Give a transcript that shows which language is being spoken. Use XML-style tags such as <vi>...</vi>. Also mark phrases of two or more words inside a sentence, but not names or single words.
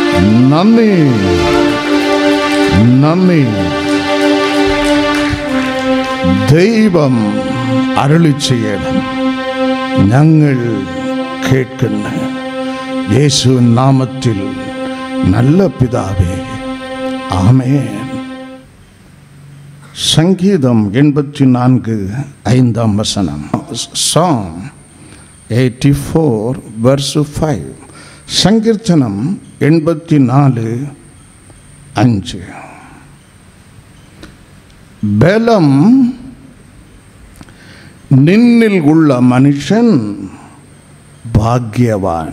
<ml>നന്ദി, നന്ദി. ദൈവം അരുളി ചെയ്യണം, ഞങ്ങൾ കേൾക്കുന്നു. യേശുവിൻ നാമത്തിൽ നല്ല പിതാവേ, ആമേൻ.</ml> <ta>சங்கீதம் 84:5.</ta> <en>Psalm 84 verse 5.</en> <ta>சங்கீர்த்தனம் 84:5. பலம் நின்னில் உள்ள மனுஷன் பாக்கியவான்.</ta>